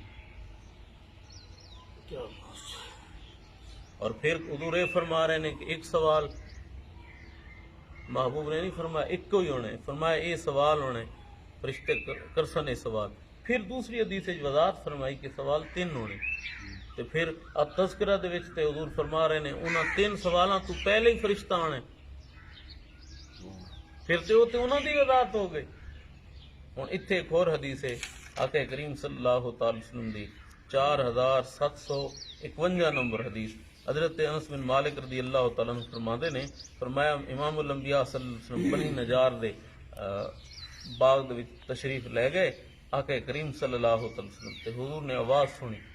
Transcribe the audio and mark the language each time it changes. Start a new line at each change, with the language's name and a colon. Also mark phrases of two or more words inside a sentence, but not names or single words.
Urdu: اور پھر حضور یہ فرما رہے ہیں کہ ایک سوال محبوب نے نہیں فرمایا ایک کو ہی ہونا ہے, فرمایا یہ سوال ہونا ہے, فرشتے کرسن یہ سوال. پھر دوسری حدیث وضاحت فرمائی کہ سوال تین ہونے.
Punjabi: تو پھر اب تذکرہ دے وچ تے حضور فرما رہے ہیں انہاں تین سوالاں تو پہلے ہی فرشتہ آنے, پھر تے وہ تے انہاں دی وضاحت ہو گئی. ہن ایتھے ایک اور حدیث ہے آقا کریم
Arabic: صلی اللہ تعالی وسلم
Punjabi: دی 4751 نمبر حدیث. حضرت انس بن مالک
Arabic: رضی اللہ تعالیٰ عنہ
Punjabi: فرماندے نے, فرمایا امام الانبیاء
Arabic: صلی اللہ علیہ وسلم
Punjabi: بنی نجار دے باغ دے وچ تشریف لے گئے آقا کریم
Arabic: صلی اللہ علیہ وسلم
Punjabi: تے حضور نے آواز سنی.